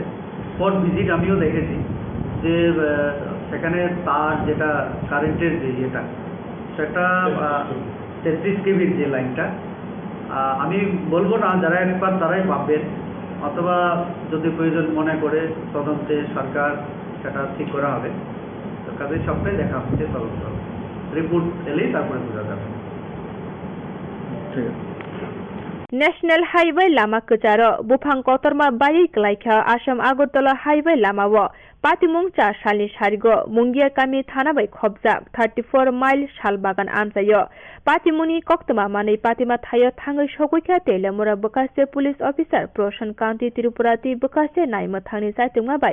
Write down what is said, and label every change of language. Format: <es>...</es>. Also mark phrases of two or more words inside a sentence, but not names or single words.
<en>spot visit</en> <bn>আমিও দেখেছি যে সেখানে তার যেটা কারেন্টের যে ইয়েটা, সেটা 33 কেভির যে লাইনটা, আমি বলবো না, যারা একবার তারাই পাবেন, অথবা যদি প্রয়োজন মনে করে তদন্তে সরকার সেটা ঠিক করা হবে। তো কাজে সবটাই দেখা হচ্ছে, তদন্ত রিপোর্ট এলেই তারপরে বোঝা যাবে। ঠিক আছে।</bn> <en>national highway</en> <trp>लामा कचार बुफां कतरमा बाई क्लाइखा आसाम आगरतला हाइवे लामाव पातिमुंचा सालनि सारिगो मुंगिया कामी थाना बै खबजाक 34 माइल सालबागान आमजायो पातिमुनि कक्तमा मानै पातिमा थायो थाङै सगैखा तेलेमुरा बकासे</trp> <en>police officer</en> <trp>प्रशान काउन्टी त्रिपुरा ति बकासे नायमो थांनि जायतुंमा बै</trp>